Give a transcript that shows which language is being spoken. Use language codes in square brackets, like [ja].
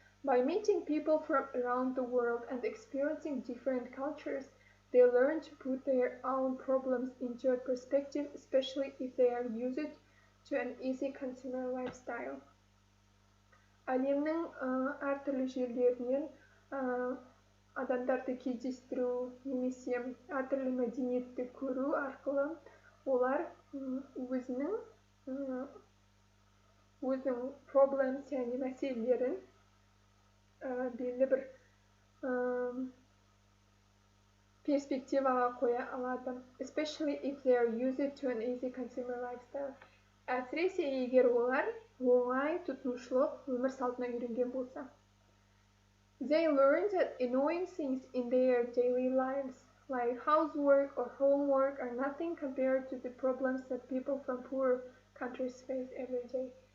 [en] By meeting people from around the world and experiencing different cultures, they learn to put their own problems into a perspective, especially if they are used to an easy consumer lifestyle. [kk] Әлемнің әртүрлі жерлерінен адамдарды кездестіру, немесе әртүрлі мәдениетті көру арқылы олар өзінің өзінің проблемс яғни мәселелерін белгілі бір перспективаға қоя алады. [en] Especially if they are used to an easy consumer lifestyle. [kk] Әсіресе егер олар оңай тұтынушылық өмір салтына үйренген болса. [en] They learn that annoying things in their daily lives, like housework or homework, are nothing compared to the problems that people from poor countries face every day.